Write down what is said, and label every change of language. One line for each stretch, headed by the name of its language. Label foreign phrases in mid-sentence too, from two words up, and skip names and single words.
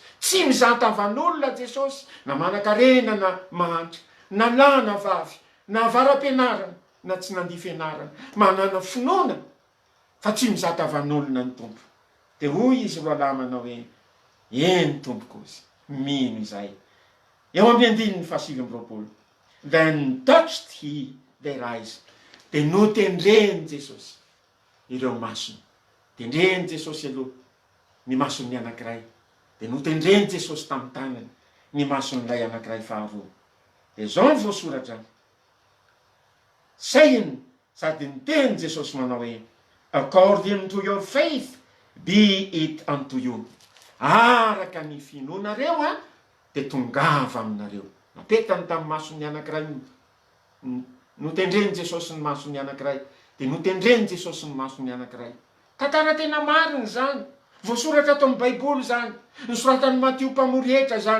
Malagasy: Tsy mizatavan'olona Jesosy, na manan-karena na mahantra, na lahy na vavy, na varam-pianarana na tsy nandia fianarana, manana finoana fa tsy mizatavan'olona ny tompo. Dia hoy izy roa lahy manao hoe eny tompo kozy, mino izay. Eo amin'ny 9:7.
English: Then touched he their eyes.
Malagasy: Dia notendreny Jesosy ireo masony. Tendreny Jesosy aloha ny mason'ny anankiray, de notendreny Jesosy tamin'ny tanany ny mason'ilay anankiray faharoa. De zao ny voasoratra saying, sady niteny Jesosy manao hoe
English: according to your faith be it unto you.
Malagasy: Araka ny finoanareo de tongava aminareo. Napetany tamin'ny mason'ny anankiray, notendreny Jesosy ny mason'ny anankiray, de notendreny Jesosy ny mason'ny anankiray. Tantara tena mariny zany, voasoratra ato amin'ny Baiboly zany, nosoratan'ny Matio mpamory hetra zany.